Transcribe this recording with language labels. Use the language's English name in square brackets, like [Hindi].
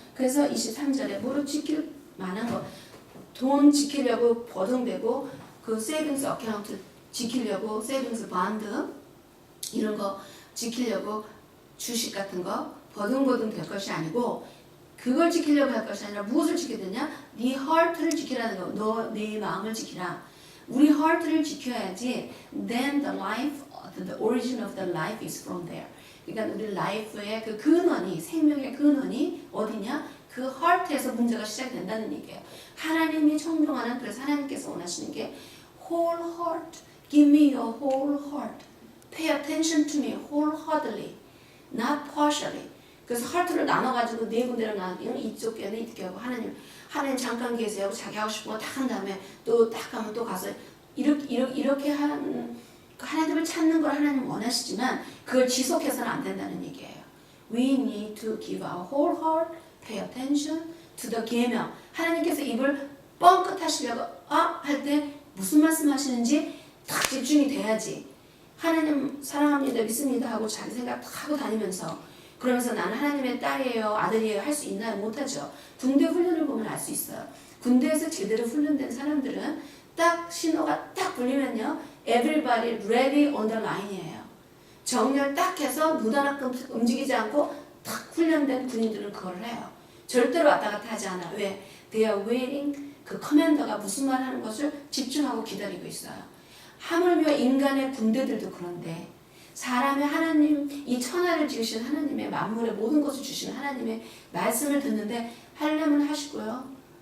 [Korean] 그래서 23절에 뭐로 지킬 만한 거, 돈 지키려고 버둥대고 그 세이빙스 어카운트 지키려고 세이빙스 반드 이런 거 지키려고 주식 같은 거 버둥버둥 될 것이 아니고 그걸 지키려고 할 것이 아니라 무엇을 지켜야 되냐? 네 heart를 지키라는 거. 너 내 마음을 지키라. 우리 heart를 지켜야지. [English] Then the life, the origin of the life is from there. [Korean] 그러니까 우리 life의 그 근원이 생명의 근원이 어디냐? 그 heart에서 문제가 시작된다는 얘기예요. 하나님이 청종하는 그래서 하나님께서 원하시는 게 whole heart. [English] Give me your whole heart. Pay attention to me wholeheartedly, not partially. [Korean] 그래서 하트를 나눠가지고 네 군데로 나누면 이쪽 교회는 이쪽 교회고 하나님 잠깐 계세요. 자기 하고 싶은 거 다 한 다음에 또 딱 하면 또 가서 이렇게 하는 하나님을 찾는 걸 하나님 원하시지만 그걸 지속해서는 안 된다는 얘기예요. [English] We need to give our whole heart, pay attention to the 계명. [Korean] 하나님께서 입을 뻥끗 하시려고 할 때 무슨 말씀 하시는지 딱 집중이 돼야지. 하나님 사랑합니다, 믿습니다 하고 자기 생각 다 하고 다니면서 그러면서 나는 하나님의 딸이에요, 아들이에요 할 수 있나요? 못하죠. 군대 훈련을 보면 알 수 있어요. 군대에서 제대로 훈련된 사람들은 딱 신호가 딱 불리면요. [English] Everybody ready on the line이에요. [Korean] 정렬 딱 해서 무단 움직이지 않고 딱 훈련된 군인들은 그걸 해요. 절대로 왔다 갔다 하지 않아. 왜? [English] They are waiting. [Korean] 그 커맨더가 무슨 말 하는 것을 집중하고 기다리고 있어요. 하물며 인간의 군대들도 그런데 사람의 하나님, 이 천하를 지으신 하나님의 만물의 모든 것을 주신 하나님의 말씀을 듣는데 하려면 하시고요.